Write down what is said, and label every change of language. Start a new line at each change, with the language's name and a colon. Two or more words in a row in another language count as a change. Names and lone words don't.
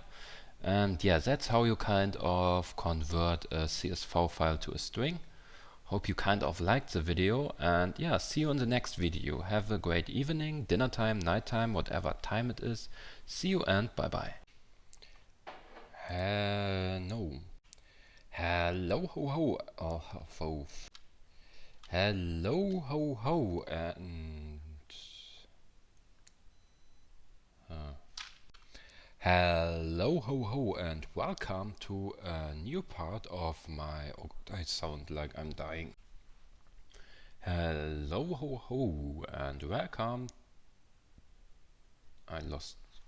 English: And that's how you kind of convert a CSV file to a string. Hope you kind of liked the video, and see you in the next video. Have a great evening, dinner time, night time, whatever time it is. See you and bye bye. No. Hello ho ho. Oh, ho. Hello ho ho, and hello ho ho, and welcome to a new part of my. Oh, I sound like I'm dying. Hello ho ho, and welcome. I lost